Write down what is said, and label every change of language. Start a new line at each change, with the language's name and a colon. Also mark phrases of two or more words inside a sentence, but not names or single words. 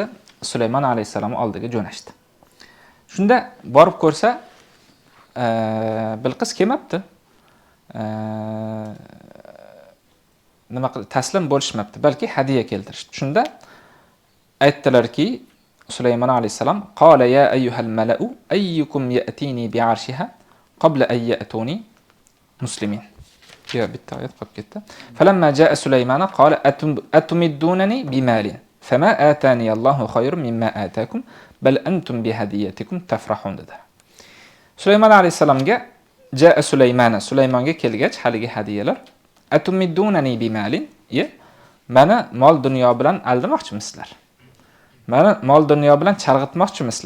Uzbek: Sulaymon alayhisalom oldiga jo'nashdi. Shunda borib ko'rsa, Bilqis kelmabdi. Nima qildi? Taslim bo'lishmabdi, balki hadiya keltirishdi. Shunda aytdilarki, Sulaymon alayhisalom:
Arabic: "قال يا أيها الملأ أيكم يأتيني بعرشها قبل أن يأتوني مسلمين."
Uzbek: Ya bitta oyat qolib ketdi.
Arabic: فلما جاء سليمان قال أتمدونن بمال فما آتاني الله خير مما آتاكم بل أنتم بهديتكم تفرحون dedi.
Uzbek: Sulaymon alayhisalomga ja'a Sulaymonga kelgach haligi hadiyalar
Arabic: أتمدونن بمال,
Uzbek: mana mol dunyo bilan aldamoqchimisizlar? Mana mol dunyo bilan chalg'itmoqchimisizlar?